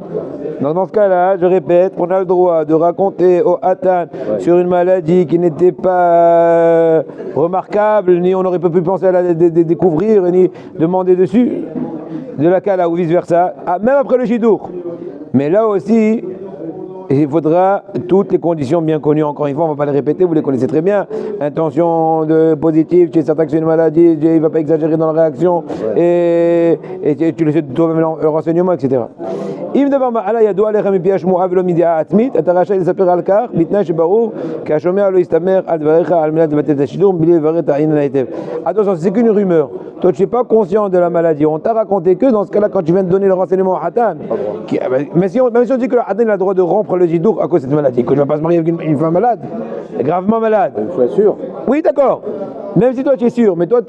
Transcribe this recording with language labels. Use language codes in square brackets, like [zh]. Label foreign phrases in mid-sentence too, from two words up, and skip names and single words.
[fr] Dans ce cas-là, je répète, on a le droit de raconter au Hatan sur une maladie qui n'était pas remarquable, ni on n'aurait pas pu penser à la découvrir, ni demander dessus, de la Kala ou vice-versa, même après le Shidour. Mais là aussi, il faudra toutes les conditions bien connues, encore une fois, on ne va pas les répéter, vous les connaissez très bien. Intention positive, tu es certain que c'est une maladie, il ne va pas exagérer dans la réaction, et tu le sais toi-même le renseignement, etc. [he] אם דבר מעלה ידוע לך מפי השמועה ולא מידיעה עצמית, אתה רשאי לספר על כך, בתנאי שברור כי השומע לא יסתמך על דבריך על מנת לבטל את השידור בלי לברר את העניין היטב. [fr] Attention, c'est qu'une rumeur. Toi, tu n'es pas conscient de la maladie. On t'a raconté que dans ce cas-là, quand tu viens de donner le renseignement au Hatan, même si on dit que le Hatan a le droit de rompre le Jidour à cause de cette maladie, que je ne vais pas se marier avec une femme malade, gravement malade. Il faut être sûr. Oui, d'accord. Même si toi tu es sûr, mais toi...